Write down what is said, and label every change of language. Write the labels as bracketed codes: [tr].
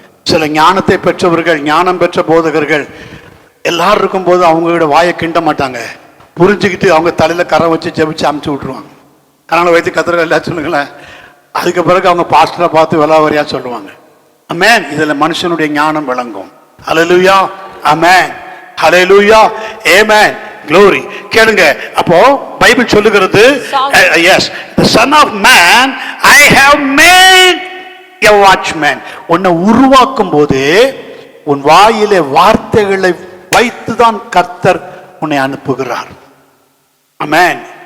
[ta] சில ஞானத்தை பெற்றவர்கள், ஞானம் பெற்ற போதகர்கள் எல்லாரும் இருக்கும் போது அவங்களோட வாயை கிண்ட மாட்டாங்க, புரிஞ்சுக்கிட்டு அவங்க தலையில கரை வச்சு ஜெபிச்சு அமுச்சு விட்டுருவாங்க. அதனால வைத்து கத்திர எல்லாம் சொல்லுங்களேன். அதுக்கு பிறகு அவங்க பாஸ்டரை பார்த்து விலாவரியா சொல்லுவாங்க. ஆமென். இதுல மனுஷனுடைய ஞானம் விளங்கும். ஹல்லேலூயா, ஆமென், ஹல்லேலூயா, ஆமென், glory. கேளுங்க. அப்போ பைபிள் சொல்லுகிறது, [en] yes, the son of man I have made a watchman. [ta] உன்னை உருவாக்கும் போது உன் வாயிலே வார்த்தைகளை வைத்துதான் கர்த்தர் உன்னை அனுப்புகிறார். ஆமென்.